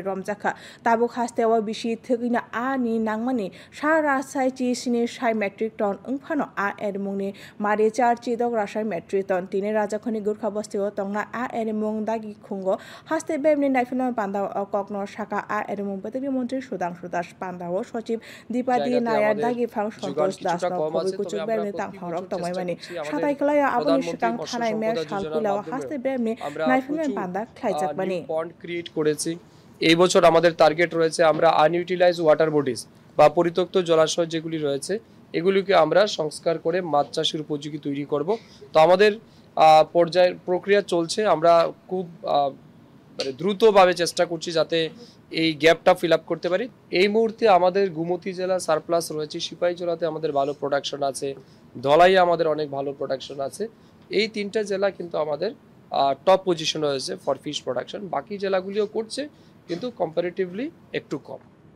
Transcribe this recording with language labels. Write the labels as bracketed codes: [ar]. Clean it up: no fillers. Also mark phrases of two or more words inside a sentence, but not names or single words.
[trp] रमजाखा ताबुक हास्तेव बिसि थगिना नि नांमानि सारा साइची सिनि साइ [en] metric ton [trp] उंफानो एरिमुंनि मारि चारची दग रासाय [en] metric ton [trp] तिनि राजाखनि गुरखा बस्तिव तंना एरिमुं दागि खुंगो हास्ते बेमनि नाइफिनो पान्दाव ककनो साका एरिमुं बतरि मन्त्रि सुदांशु दास पान्दाव सचिव दीपादी नायर दागि फां सन्तोष दास खबि कुचुक बेमनि तांफांरक तमायमानि साताइखलाया आबुनि सिगां थानाय मेयर सालकुलाव हास्ते बेमनि नाइफिनो पान्दा ख्लाइजाकबानि [en] pond create [bn] করেছি এই বছর আমাদের টার্গেট রয়েছে আমরা [en] unutilise water bodies [bn] বা পরিত্যক্ত জলাশয় যেগুলি রয়েছে এগুলিকে আমরা সংস্কার করে মাছ চাষের উপযোগী তৈরি করব তো আমাদের পর্যায়ের প্রক্রিয়া চলছে আমরা খুব মানে দ্রুতভাবে চেষ্টা করছি যাতে এই গ্যাপটা [en] fill up [bn] করতে পারি এই মুহূর্তে আমাদের গুমতি জেলা সারপ্লাস রয়েছে সিপাহীজলাতে আমাদের ভালো প্রোডাকশন আছে ধলাইয়ে আমাদের অনেক ভালো প্রোডাকশন আছে এই তিনটা জেলা কিন্তু আমাদের [en] top position [bn] রয়েছে [en] for fish production [bn] বাকি জেলাগুলিও করছে কিন্তু কম্পারেটিভলি একটু কম